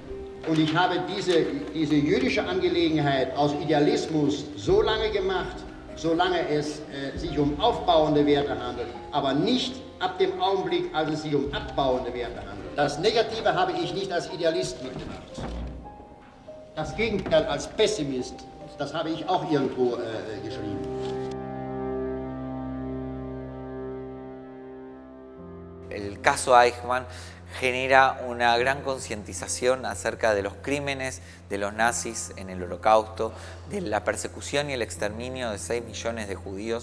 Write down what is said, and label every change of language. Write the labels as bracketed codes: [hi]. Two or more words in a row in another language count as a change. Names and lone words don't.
[de] Und ich habe diese jüdische Angelegenheit aus Idealismus so lange gemacht, solange es sich um aufbauende Werte handelt, aber nicht ab dem Augenblick, als es sich um abbauende Werte handelt. Das Negative habe ich nicht als Idealist mitgemacht. Das Gegenteil als Pessimist, das habe ich auch irgendwo geschrieben. [es] El caso Eichmann genera una gran concientización acerca de los crímenes de los nazis en el Holocausto, de la persecución y el exterminio de 6 millones de judíos,